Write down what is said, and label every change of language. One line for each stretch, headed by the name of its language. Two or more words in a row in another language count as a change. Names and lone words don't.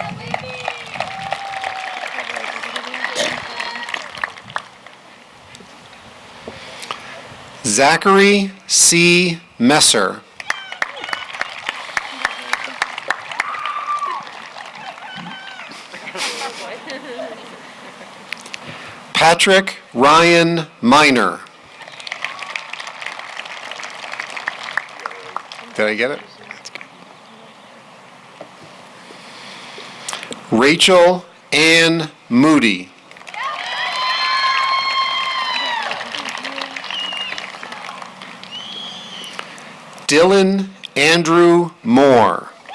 English: Zachary C. Messer. Patrick Ryan Miner. Did I get it? Rachel Ann Moody. Dylan Andrew Moore.